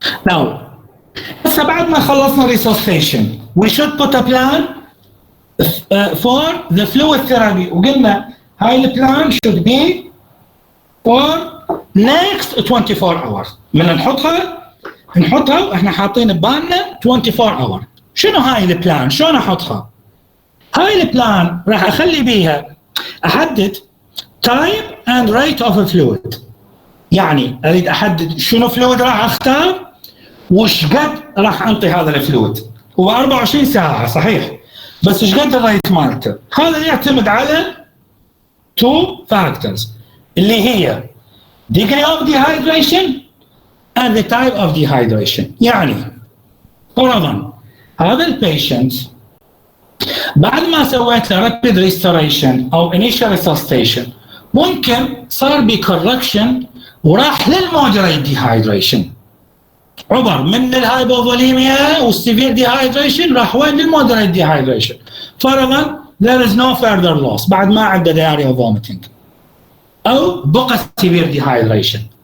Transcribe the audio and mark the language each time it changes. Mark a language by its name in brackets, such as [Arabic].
[English] Now, [Arabic] هسه بعد ما خلصنا [English] resuscitation we should put a plan for the fluid therapy [Arabic] وقلنا هاي البلان [English] should be for next 24 hours. [Arabic] من نحطها واحنا حاطين ببالنا 24 اور. شنو هاي البلان؟ شلون احطها؟ هاي البلان راح اخلي بيها احدد [English] type and rate of a fluid. [Arabic] يعني اريد احدد شنو فلويد راح اختار وش قد راح انطي هذا الفلويد. هو 24 ساعه صحيح بس ايش قد الريت مالته؟ هذا يعتمد على 2 factors اللي هي [English] degree of dehydration and the type of dehydration. [Arabic] يعني فرضا هذا البيشنت بعد ما سويت له [English] rapid restoration [Arabic] او [English] initial resuscitation [Arabic] ممكن صار بكوركشن وراح للمودريت dehydration عبر من الهايبوفوليميا والسيفير dehydration راح وين للمودريت dehydration. [English] فرضا there is no further loss [Arabic] بعد ما عنده [English] diarrhea vomiting [Arabic] او بقى [English] severe dehydration.